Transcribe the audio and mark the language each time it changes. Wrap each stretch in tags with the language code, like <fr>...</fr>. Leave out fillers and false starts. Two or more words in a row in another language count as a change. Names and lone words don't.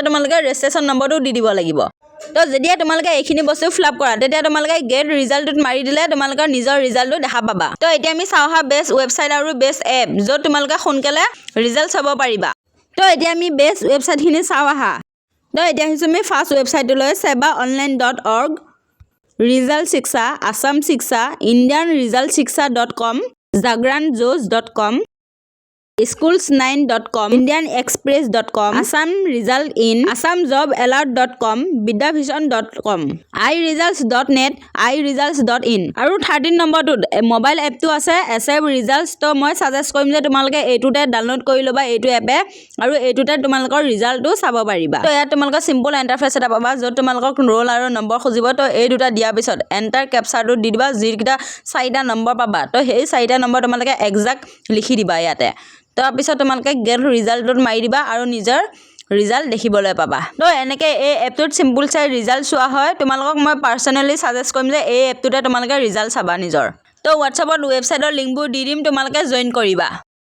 <as>তোমালোকে</as> <en>registration numberটো</en> <as>দি দিব লাগিব তো যেতিয়া তোমালোকে এইখিনি বস্তু</as> <en>fill up</en> <as>কৰা তেতিয়া তোমালোকে</as> <en>get resultত</en> <as>মাৰি দিলে তোমালোকৰ নিজৰ ৰিজাল্টটো দেখা পাবা তো এতিয়া আমি চাওঁ হা</as> <en>best website</en> <as>আৰু</as> <en>best app</en> <as>য'ত তোমালোকে সোনকালে ৰিজাল্ট চাব পাৰিবা তো এতিয়া আমি</as> <en>best websiteখিনি</en> <as>চাওঁ আহা তো এতিয়া আহিছোঁ আমি</as> <en>first websiteলৈ</en> <as>sebaonline.org ৰিজাল্ট শিক্ষা আসাম শিক্ষা ইণ্ডিয়ান ৰিজাল্ট শিক্ষা.com jagranjos.com schools9.com indianexpress.com assam result in assamjobalert.com vidyavision.com iresults.net iresults.in আৰু 13 নম্বৰটোত</as> <en>mobile appটো</en> <as>আছে asseb results তো মই সাজেষ্ট কৰিম যে তোমালোকে এইটোতে ডাউনলোড কৰি ল'বা এইটো এপে আৰু এইটোতে তোমালোকৰ ৰিজাল্টটো চাব পাৰিবা তো ইয়াত তোমালোকৰ</as> <en>simple interface</en> <as>এটা পাবা য'ত তোমালোকক ৰোল আৰু নম্বৰ খুজিব তো এই দুটা দিয়াৰ পিছত</as> <en>enter captchaটো</en> <as>দি দিবা যিকেইটা 4টা নম্বৰ পাবা তো সেই 4টা নম্বৰ তোমালোকে এক্সাক্ট লিখি দিবা ইয়াতে তাৰপিছত তোমালোকে</as> <en>get resultত</en> <as>মাৰি দিবা আৰু নিজৰ ৰিজাল্ট দেখিবলৈ পাবা তো এনেকৈ এই এপটোত সিম্পল চাই ৰিজাল্ট চোৱা হয় তোমালোকক মই</as> <en>personally suggest</en> <as>কৰিম যে এই এপটোতে তোমালোকে ৰিজাল্ট চাবা নিজৰ তো হোৱাটছআপত ৱেবছাইটৰ লিংকবোৰ দি দিম তোমালোকে জইন কৰিবা</as>